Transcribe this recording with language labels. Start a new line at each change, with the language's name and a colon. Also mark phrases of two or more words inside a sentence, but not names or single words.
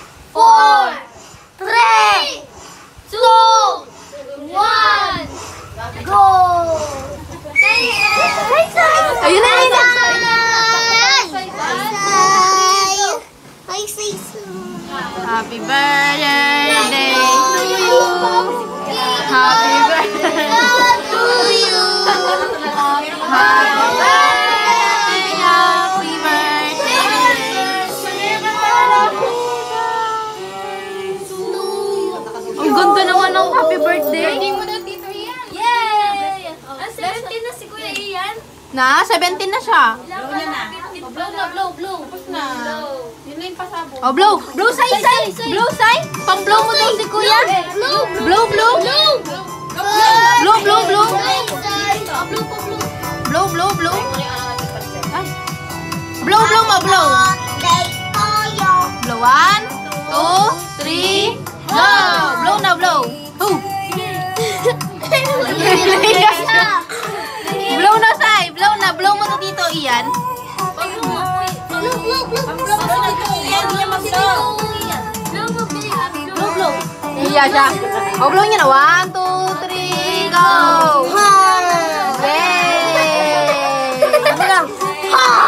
English: 4, 3, 2, 1, go!
Filipino: Ayun na, ayun na.
English: Happy birthday to you. Happy birthday to you. Happy birthday, happy birthday.
Filipino: Ang ganda naman ng
English: happy birthday.
Filipino: Yay! 17 na si Kuya Ian. Na, 17 na siya. Blow. Tapos na. Yun na yung pasabog. Oh, blow. Blow, say. Blow, say. Pang-blow mo daw si Kuya.
English: Blow. Blow. Blow. Ay.
Filipino: Blow mo, blow. Blow, 1, 2, 3, go. Blow na, blow. Oh. Blow na, say. Blow na. Blow mo to dito, Ian.
English: Blow.
Filipino: Iya siya. O, blow niya na. 1, 2, 3, go! Yay! Ano lang?